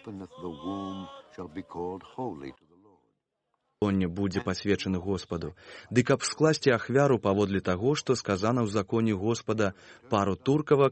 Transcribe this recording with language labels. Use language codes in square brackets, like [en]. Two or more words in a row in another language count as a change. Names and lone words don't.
[en] openeth the womb shall be called holy to the Lord. [be] лоне, будзе пасвечаны Господу. Ды каб скласці ахвяру паводле таго, што сказана ў законе Господа, пару туркавак,